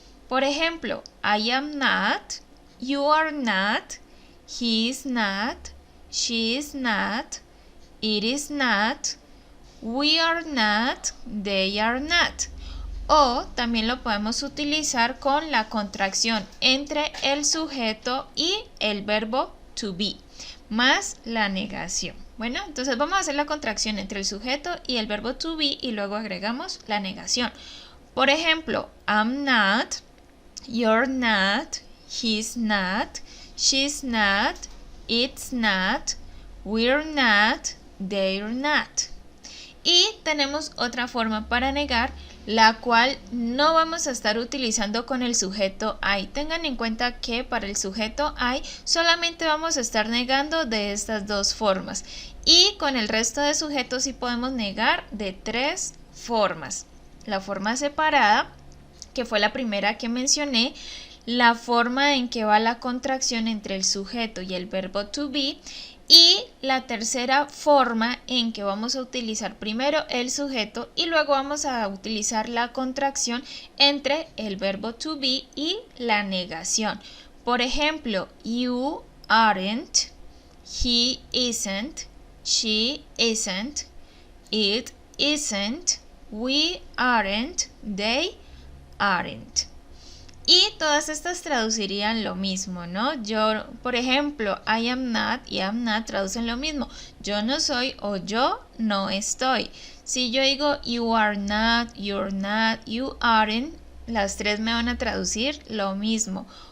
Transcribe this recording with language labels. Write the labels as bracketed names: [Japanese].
[Spanish] Por ejemplo, [English] I am not, you are not, he is not, she is not, it is not, we are not, they are not. [Spanish] O también lo podemos utilizar con la contracción entre el sujeto y el verbo to be, más la negación. Bueno, entonces vamos a hacer la contracción entre el sujeto y el verbo to be y luego agregamos la negación. Por ejemplo, [English] I'm not, you're not, he's not, she's not, it's not, we're not, they're not. [Spanish] Y tenemos otra forma para negar, la cual no vamos a estar utilizando con el sujeto I. Tengan en cuenta que para el sujeto I solamente vamos a estar negando de estas dos formas. Y con el resto de sujetos sí podemos negar de tres formas. La forma separada, que fue la primera que mencioné, la forma en que va la contracción entre el sujeto y el verbo to be, y la tercera forma en que vamos a utilizar primero el sujeto y luego vamos a utilizar la contracción entre el verbo to be y la negación. Por ejemplo, [English] you aren't, he isn't, she isn't, it isn't, we aren't, they aren't. [Spanish] Y todas estas traducirían lo mismo, ¿no? Yo, por ejemplo, [English] I am not [Spanish] y [English] am not [Spanish] traducen lo mismo. Yo no soy o yo no estoy. Si yo digo [English] you are not, you're not, you aren't, [Spanish] las tres me van a traducir lo mismo.